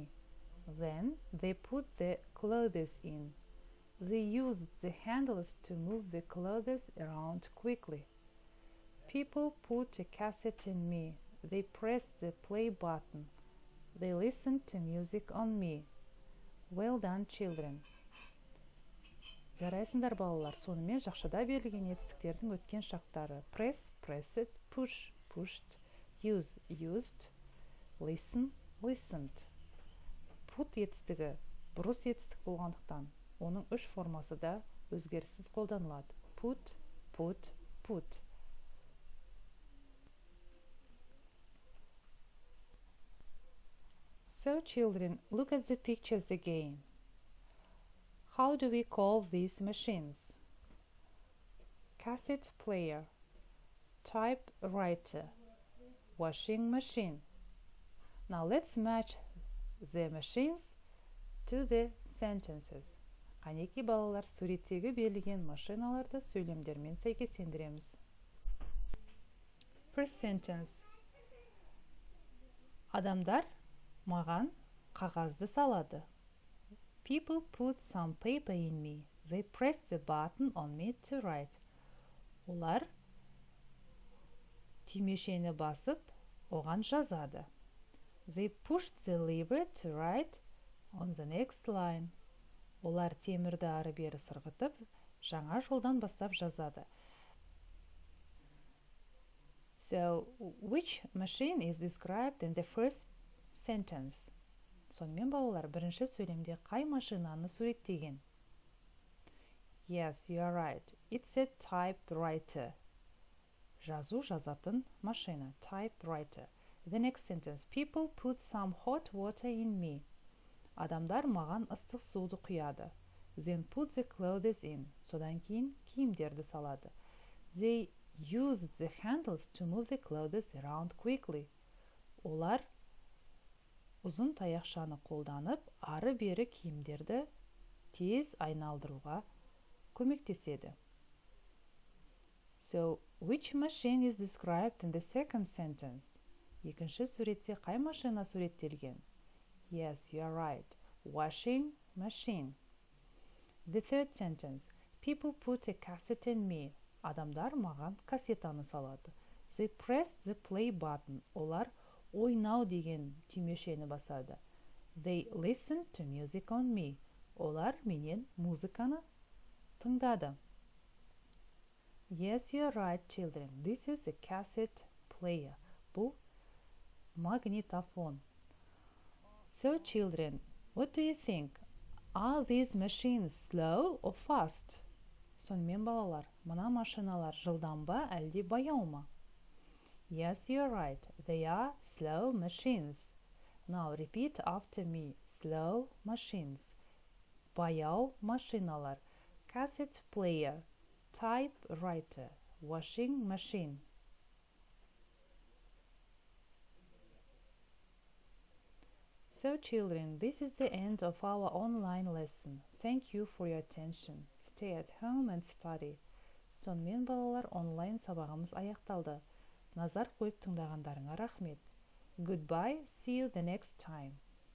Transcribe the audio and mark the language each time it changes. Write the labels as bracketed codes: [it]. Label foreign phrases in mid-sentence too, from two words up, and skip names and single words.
[en] Then they put the clothes in. They used the handles to move the clothes around quickly. People put a cassette in me. They pressed the play button. They listened to music on me. Well done, children. [kk] Жарайсыңдар, балалар. Сонымен жақшада берілген етістіктердің өткен шақтары. [en] Press, pressed, push, pushed, use, used, listen, listened. [kk] Put етістігі бұрыс етістік болғандықтан, оның үш формасы да өзгеріссіз қолданылады. [en] Put, put, put. So, children, look at the pictures again. How do we call these machines? Cassette player, typewriter, washing machine. Now let's match the machines to the sentences. [kk] Қанеки балалар, суреттегі берілген машиналарды сөйлемдермен сәйкестендіреміз. [en] First sentence. [kk] Адамдар маған қағазды салады. [en] People put some paper in me. They press the button on me to write. [kk] Олар түймешені басып, оған жазады. [en] They pushed the lever to write on the next line. [kk] Олар темірді ары-бері сырғытып, жаңа жолдан бастап жазады. [en] So, which machine is described in the first sentence? [kk] Сонымен балалар, бірінші сөйлемде қай машинаны суреттеген? [en] Yes, you are right. It's a typewriter. [kk] Жазу жазатын машина. [en] Typewriter. The next sentence. People put some hot water in me. [kk] Адамдар маған ыстық суды құяды. [en] Then put the clothes in. [kk] Содан кейін киімдерді салады. [en] They used the handles to move the clothes around quickly. [kk] Олар ұзын таяқшаны қолданып, ары-бері киімдерді тез айналдыруға көмектеседі. [en] So, which machine is described in the second sentence? [kk] Екінші суретте қай машина суреттелген? [en] Yes, you are right. Washing machine. The third sentence. People put a cassette in me. [kk] Адамдар маған кассетаны салады. [en] They pressed the play button. [kk] Олар ойнау деген түймешені басады. [en] They listened to music on me. [kk] Олар менен музыканы тыңдады. [en] Yes, you are right, children. This is a cassette player. [kk] Бұл магнитофон. [en] So, children, what do you think? Are these machines slow or fast? [kk] Сонымен балалар, мына машиналар жылдам ба, әлде баяу ма? [en] Yes, you're right. They are slow machines. Now repeat after me. Slow machines. [kk] Баяу машиналар. [en] Cassette player. Typewriter. Washing machine. So children, this is the end of our online lesson. Thank you for your attention. Stay at home and study. [kk] Сонымен балалар, онлайн сабағымыз аяқталды. Назар қойып тыңдағандарыңа рахмет. [en] Goodbye, see you the next time.